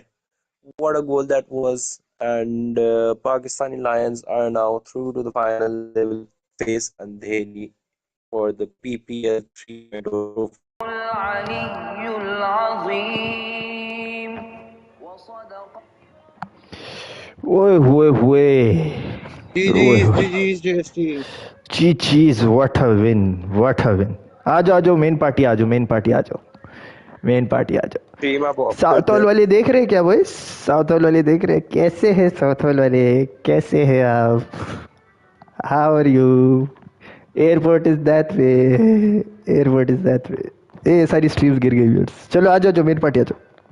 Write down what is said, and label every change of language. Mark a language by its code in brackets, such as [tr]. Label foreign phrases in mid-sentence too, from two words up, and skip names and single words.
[en] What a goal that was! And Pakistani Lions are now through to the final. They will face Andheri for the PPL 3.0 trophy. [ar] العلي العظيم وصدق Oy, oy, oy. Oy, [en] GG's, oy. GG's, JST. Cheese, what a win, what a win. [hi] आ जाओ मेन पार्टी आ जाओ मेन पार्टी आ जाओ मेन पार्टी आ जाओ [en] Team up, [hi] साउथ हॉल वाले देख रहे हैं क्या बॉयस साउथ हॉल वाले देख रहे हैं कैसे है साउथ हॉल वाले कैसे है आप [en] how are you airport is that way airport is that way [hi] ए सारी स्ट्रीम्स गिर गई व्यूअर्स चलो आ जाओ मेन पार्टी आ जाओ